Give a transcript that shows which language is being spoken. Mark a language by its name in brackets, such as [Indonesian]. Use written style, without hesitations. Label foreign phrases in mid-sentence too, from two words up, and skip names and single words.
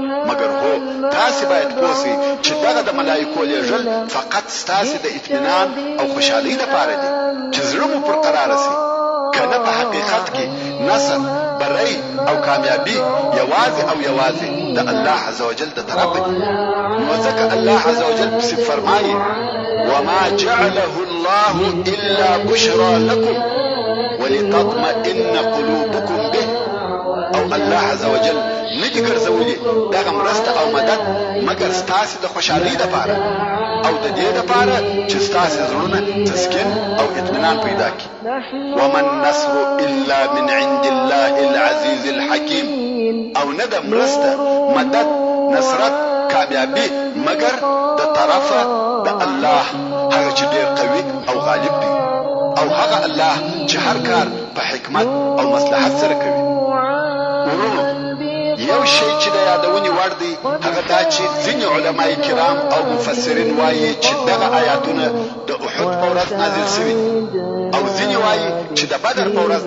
[Pashto] مګر هو تاسې باید پوه شئ چې دغه د ملایکو لیږل فقط ستاسې د اطمینان او خوشحالۍ لپاره دي چې زړه مو پر قراره شي کنه په حقیقت کې نصر بری او کامیابی یوازې او یوازې د [Arabic] الله عزوجل [Pashto] د طرفه دي نو ځکه [Arabic] الله عزوجل [Pashto] پسې فرمایي [Arabic] وما جعله الله الا بشرى لكم ولتطمئن قلوبكم به [Pashto] او [Arabic] الله عزوجل [Pashto] ندی ګرځولي دغه مرسته او مدد مګر ستاسې د خوشحالۍ لپاره او د دې لپاره چې ستاسې زړونه تسکین او اطمینان پیدا کړي [Arabic] وما النصر الا من عند الله العزيز [Pashto] الحكيم او نه د مرسته مدد نصرت کامیابی مګر د طرفه د الله هغه چې ډېر قوي او غالب دی او هغه الله چې هر کار په حکمت او مصلحت سره کوي ورونو یو شی چې د یادونې وړ دی هغه دا چې ځینې علماء کرام او مفسرین وایي چې دغه آیاتونه د احد په ورځ نازل شوي دي او ځینې وایي چې د بدر په ورځ